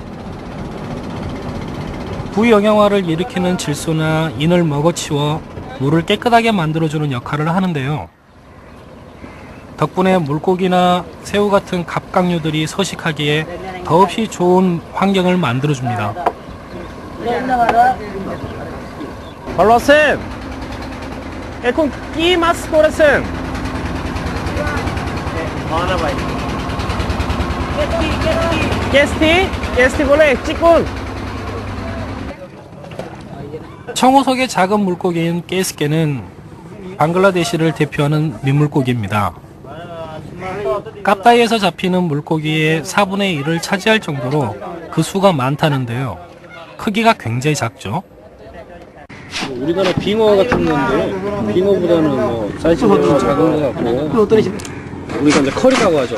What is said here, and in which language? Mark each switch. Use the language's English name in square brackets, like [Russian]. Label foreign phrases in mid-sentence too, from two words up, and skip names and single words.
[Korean] 부영양화를 일으키는 질소나 인을 먹어치워 물을 깨끗하게 만들어주는 역할을 하는데요. 덕분에 물고기나 새우 같은 갑각류들이 서식하기에 더없이 좋은 환경을 만들어줍니다. 발로센! [Bangla] এখন কি মাছ করেছেন? কেস্টি? কেস্টি বলে চিকুন? [Korean] 청호석의 작은 물고기인 깨스케는 방글라데시를 대표하는 민물고기입니다. 깝다이에서 잡히는 물고기의 4분의 1을 차지할 정도로 그 수가 많다는데요. 크기가 굉장히 작죠. 우리나라 빙어 같은 건데 빙어보다는 뭐 사이즈가 좀 작은 것 같고 우리가 이제 커리라고 하죠.